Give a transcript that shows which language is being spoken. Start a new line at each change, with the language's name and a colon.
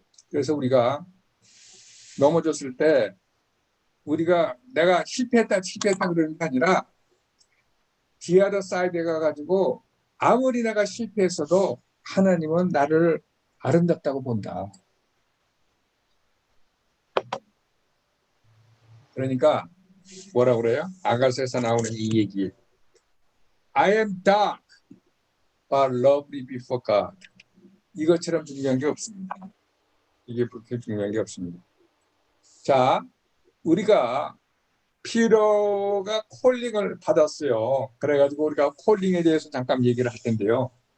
Korean: 그래서 우리가 넘어졌을 때 우리가 내가 실패했다 그러는 게 아니라 디아더 사이드에 가가지고 아무리 내가 실패했어도 하나님은 나를 아름답다고 본다. 그러니까 뭐라 그래요? 아가서에서 나오는 이 얘기.
English: I am dark, but lovely before God.
Korean: 이것처럼 중요한 게 없습니다. 이게 그렇게 중요한 게 없습니다. 자, 우리가 피로가 콜링을 받았어요. 그래가지고 우리가 콜링에 대해서 잠깐 얘기를 할 텐데요.